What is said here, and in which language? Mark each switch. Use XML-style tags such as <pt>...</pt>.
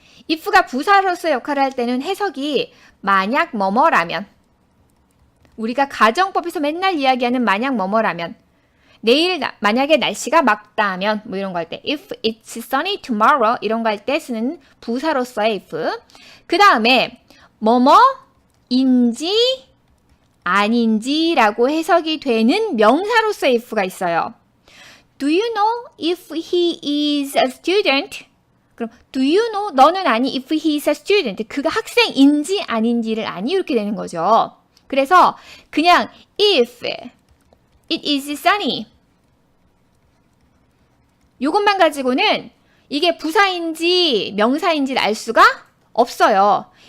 <ko>if가 부사로서의 역할을 할 때는 해석이 만약 뭐뭐라면, 우리가 가정법에서 맨날 이야기하는 만약 뭐뭐라면, 내일 만약에 날씨가 맑다면 뭐 이런 거 할 때</ko> <en>if it's sunny tomorrow</en> <ko>이런 거 할 때 쓰는 부사로서의 if. 그 다음에 뭐뭐인지 아닌지라고 해석이 되는 명사로서의 if가 있어요.</ko> <en>Do you know if he is a student?</en> <ko>그럼</ko> <en>do you know</en> <ko>너는 아니</ko> <en>if he is a student</en> <ko>그가 학생인지 아닌지를 아니 이렇게 되는 거죠. 그래서 그냥</ko> <en>if it is sunny</en> <ko>이것만 가지고는 이게 부사인지 명사인지를 알 수가 없어요.</ko>